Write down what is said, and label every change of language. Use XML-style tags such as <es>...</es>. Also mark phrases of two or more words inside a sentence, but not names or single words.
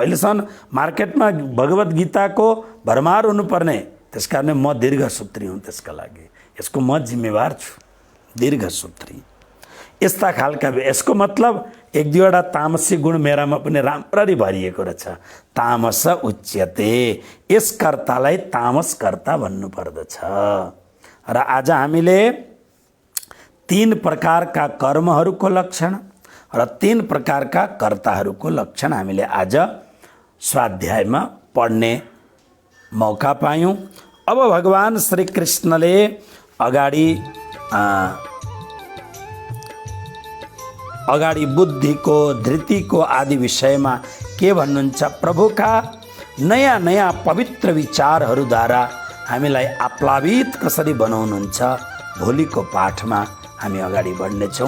<ne>अहिलेसम्म मार्केटमा भगवत गीताको भरमार हुनुपर्ने, त्यसकारण म दीर्घसूत्री हुँ। त्यसका लागि यसको म जिम्मेवार छु। दीर्घसूत्री यस्ता खालका, यसको मतलब 1-2वटा तामसी गुण मेरामा पनि राम्ररी भरिएको रहेछ।</ne> <sa>तामस उच्यते,</sa> <ne>यस कर्तालाई तामस कर्ता भन्नु पर्दछ। र आज हामीले 3 प्रकारका कर्महरूको लक्षण र 3 प्रकारका कर्ताहरूको लक्षण हामीले आज स्वाध्यायमा पढ्ने मौका पायौँ। अब भगवान श्री कृष्णले अगाडि बुद्धिको, धृतिको आदि विषयमा के भन्नुहुन्छ, प्रभुका नयाँ नयाँ पवित्र विचारहरूद्वारा हामीलाई आप्लावित कसरी बनाउनुहुन्छ, भोलिको पाठमा हामी अगाडि बढ्नेछौँ।</ne>